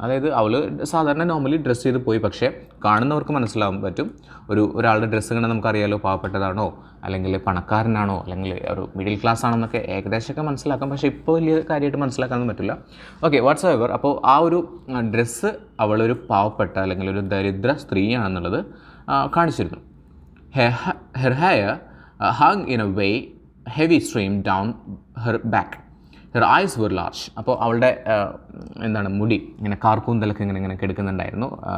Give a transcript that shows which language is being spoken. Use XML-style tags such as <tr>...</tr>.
<ml>അതായത് അവൾ സാധാരണ നോർമലി ഡ്രസ്സ് ചെയ്ത് പോയി, പക്ഷേ കാണുന്നവർക്ക് മനസ്സിലാവാൻ പറ്റും ഒരാളുടെ ഡ്രസ്സ് കണ്ടാൽ നമുക്കറിയാലോ പാവപ്പെട്ടതാണോ അല്ലെങ്കിൽ പണക്കാരനാണോ അല്ലെങ്കിൽ ഒരു മിഡിൽ ക്ലാസ് ആണോ എന്നൊക്കെ ഏകദേശമൊക്കെ മനസ്സിലാക്കാം. പക്ഷേ ഇപ്പോൾ വലിയ കാര്യമായിട്ട് മനസ്സിലാക്കാനൊന്നും പറ്റില്ല. Okay, watts ever. അപ്പോൾ ആ ഒരു ഡ്രസ്സ് അവളൊരു പാവപ്പെട്ട അല്ലെങ്കിൽ ഒരു ദരിദ്ര സ്ത്രീയാണെന്നുള്ളത് കാണിച്ചിരുന്നു.</ml> <en>Her hair hung in a way heavy stream down her back. Her eyes were large.</en> <ml>അപ്പോൾ അവളുടെ എന്താണ് മുടി ഇങ്ങനെ കാർക്കൂന്തലൊക്കെ ഇങ്ങനെ കെടുക്കുന്നുണ്ടായിരുന്നു.</ml>